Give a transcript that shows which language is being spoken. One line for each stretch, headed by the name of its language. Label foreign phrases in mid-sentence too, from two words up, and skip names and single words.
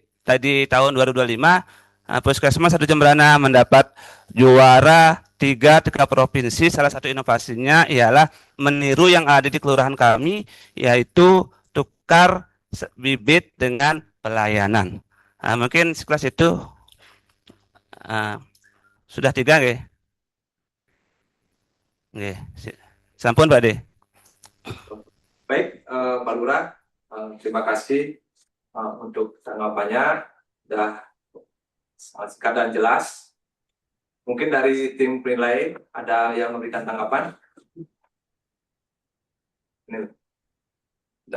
Indonesian: Tadi tahun 2025 Puskesmas 1 Jemberana mendapat juara 3 tingkat provinsi. Salah satu inovasinya ialah meniru yang ada di kelurahan kami, yaitu tukar bibit dengan pelayanan. Mungkin sekelas itu sudah 3 nggih.
Balinese: Nggih. Sampun Pak De.
Indonesian: Baik, Pak Lurah, terima kasih untuk tanggapannya. Sudah sangat singkat dan jelas. Mungkin dari tim penilai ada yang memberikan tanggapan? Ini. Sudah.